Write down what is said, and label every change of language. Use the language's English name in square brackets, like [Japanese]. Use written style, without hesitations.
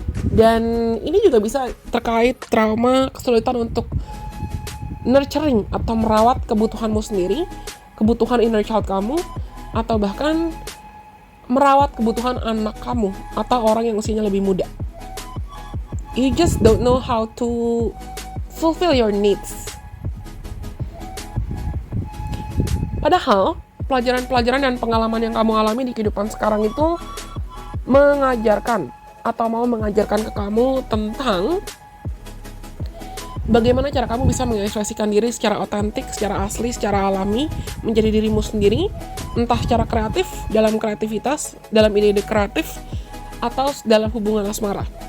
[Indonesian] Dan ini juga bisa terkait trauma, kesulitan untuk nurturing atau merawat kebutuhanmu sendiri, kebutuhan inner child kamu, atau bahkan merawat kebutuhan anak kamu atau orang yang usianya lebih muda. [English] You just don't know how to fulfill your needs. [Indonesian] Padahal pelajaran-pelajaran dan pengalaman yang kamu alami di kehidupan sekarang itu mengajarkan atau mau mengajarkan ke kamu tentang bagaimana cara kamu bisa mengekspresikan diri secara otentik, secara asli, secara alami, menjadi dirimu sendiri, entah secara kreatif, dalam kreativitas, dalam ide-ide kreatif, atau dalam hubungan asmara.